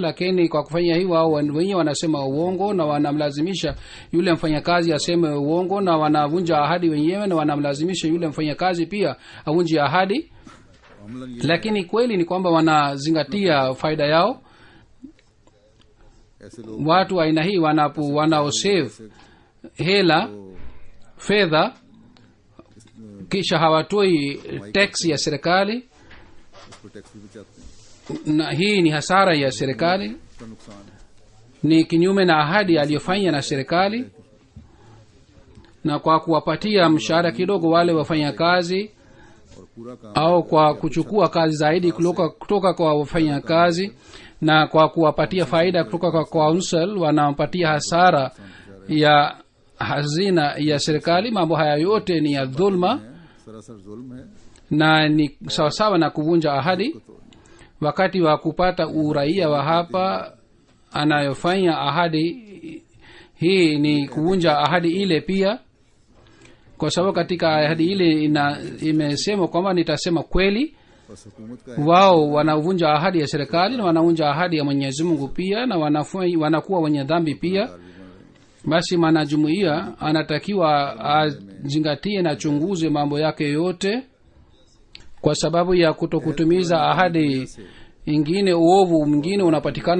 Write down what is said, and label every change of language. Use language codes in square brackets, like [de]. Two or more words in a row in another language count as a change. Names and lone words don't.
[sw] Lakini kwa kufanya hivyo, wao wenyewe wanasema uongo na wanamlazimisha yule mfanyakazi aseme uongo, na wanavunja ahadi wenyewe, na wanamlazimisha yule mfanyakazi pia avunje ahadi. [ur] عملاً یہ [sw] Lakini kweli ni kwamba wanazingatia faida yao. [ur] ایسے لوگ [sw] Watu wa aina hii wanaosave hela fedha, kisha hawatoi tax ya serikali, [ur] اس کو ٹیکس بھی بچاتے ہیں. [sw] na hii ni hasara ya serikali, [ur] اس کا نقصان ہے. [sw] ni kinyume na ahadi aliyofanya na serikali. Na kwa kuwapatia mshahara kidogo wale wafanyakazi, [ur] اور پورا کام [sw] au kwa kuchukua kazi zaidi kutoka kwa wafanyakazi, na kwa kuwapatia faida kutoka kwa council, wanampatia hasara ya hazina ya serikali. Mambo haya yote ni ya dhulma [ur] ہے، سراسر ظلم ہے. [sw] na ni sawasawa na kuvunja ahadi. Wakati wa kupata uraia wa hapa, anayofanya ahadi hii ni kuvunja ahadi ile pia, kwa sababu katika ahadi ile imesema kwamba nitasema kweli. [ur] بس حکومت کا [sw] Wao wanavunja ahadi ya serikali na wanavunja ahadi ya Mwenyezi Mungu pia, na wanakuwa wenye dhambi pia. basi mwanajumuiya anatakiwa azingatie na chunguze mambo yake yote. Kwa sababu ya kutokutumiza ahadi ingine, uovu mwingine unapatikana.